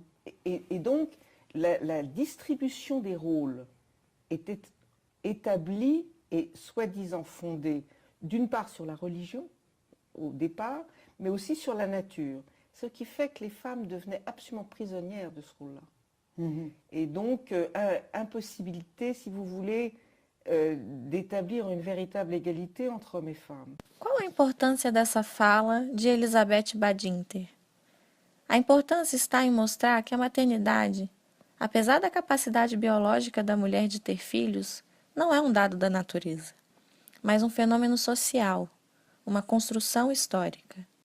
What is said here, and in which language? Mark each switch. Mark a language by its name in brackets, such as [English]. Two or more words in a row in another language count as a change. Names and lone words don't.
[French] Et donc, la distribution des rôles était établie et soi-disant fondée, d'une part sur la religion, au départ, mais aussi sur la nature. ce qui fait que les femmes devenaient absolument prisonnières de ce rôle-là. Et donc, impossibilité, si vous voulez, d'établir une véritable égalité entre hommes et femmes. [Portuguese] Qual a importância dessa fala de Elizabeth Badinter? A importância está em mostrar que a maternidade, apesar da capacidade biológica da mulher de ter filhos, não é um dado da natureza, mas um fenômeno social, uma construção histórica.